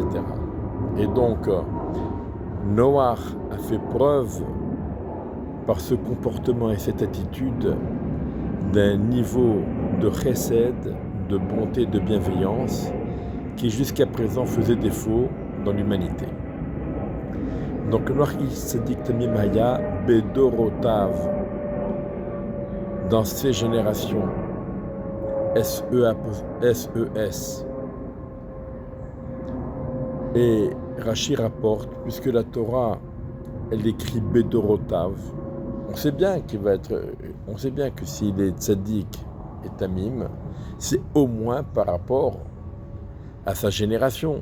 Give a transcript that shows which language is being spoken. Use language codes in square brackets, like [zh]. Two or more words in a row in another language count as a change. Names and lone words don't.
[fr] Et donc, Noach a fait preuve par ce comportement et cette attitude d'un niveau de chesed, de bonté, de bienveillance qui jusqu'à présent faisait défaut dans l'humanité. [he] Donc נח איש צדיק תמים היה בדורותיו, [fr] dans ses générations, S-E-S. Et Rashi rapporte, puisque la Torah, elle écrit bedorotav, on sait bien que s'il est tzaddik et tamim, c'est au moins par rapport à sa génération.